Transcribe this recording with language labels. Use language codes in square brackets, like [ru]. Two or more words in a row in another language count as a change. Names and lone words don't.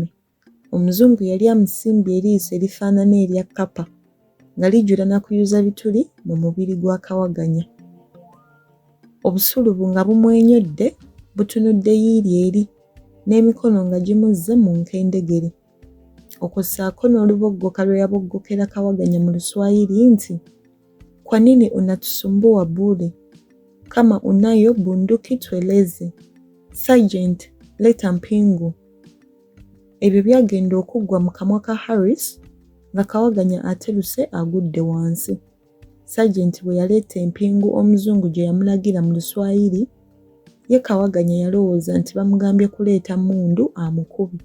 [lg] Omuzungu yali amusimbye eriiso erifaanana erya kkapa nga lijjula na kuyuza bituli mu mubiri gwa Kawaganya. Obusulubu nga bumwenyodde butunudde yiiri eri n'emikono nga gimuzze mu nkendegere. Okwo ssaako n'oluboggoka lwe yaboggokera Kawaganya mu Luswayiri nti [sw] kwa nini unatusumbua bure? Kama unayo bunduki tueleze. Sergeant, leta mpingu. [lg] Ebyo byagenda okuggwa mu kamwa ka Harris nga Kawaganya ateruse agudde wansi. Sergeant bwe yaleeta empingu omuzungu gye yamulagira mu Luswayiri, ye Kawaganya yalowooza nti bamugambye kuleeta mmundu amukubi.